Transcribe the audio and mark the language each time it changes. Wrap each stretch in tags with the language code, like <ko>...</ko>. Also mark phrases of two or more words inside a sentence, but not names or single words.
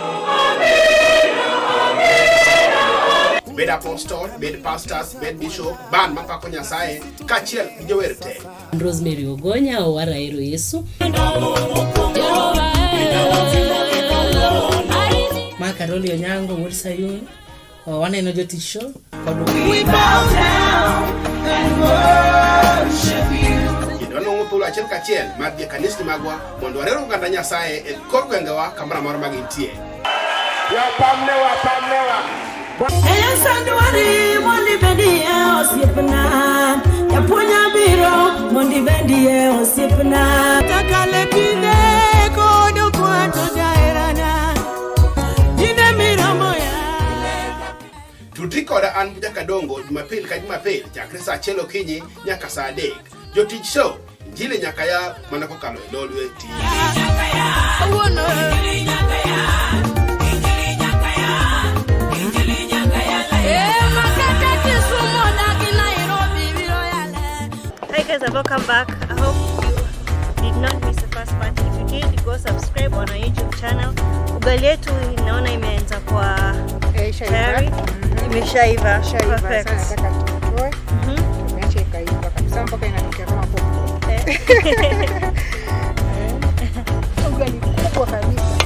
<luo>Bed apostol, bed pastors, bed bishop, band mapako Nyasaye kaachiel gi jower te. Rosemary Ogonya owara ero Yesu. Makaroli Onyango Wod Sayun. Waneno jotich show.</luo> <en>We bow down and worship you.</en> <luo>Kendo wanwang'o thuolo achiel kachiel mar dhi e kanisni magwa mondo warero oganda Nyasaye e kor gwengewa kamoro amora ma gintie. Sanduari mondi bendi osiepna Yapunya biro mondi bendi osiepna Takale kine kodo kwato jaerana Jine miramo ya Tudri koda an Buja Kadongo Jumapil ka Jumapil chakre saa 1 okinyi nyaka saa 3. Jotich show Injili nyaka ya mana kokalo e Lolwe TV.</luo> <en>Hi guys, welcome back. I hope you did not miss the first part. If you did, go subscribe on our YouTube channel.</en> <sw>Ugali yetu naona imeanza kwa tayari. Imeshaiva. Perfect. Sasa nataka tutoe. Tumeacha ikaiva kabisa mpaka inanukia kama popo. Ugali kubwa kabisa.</sw>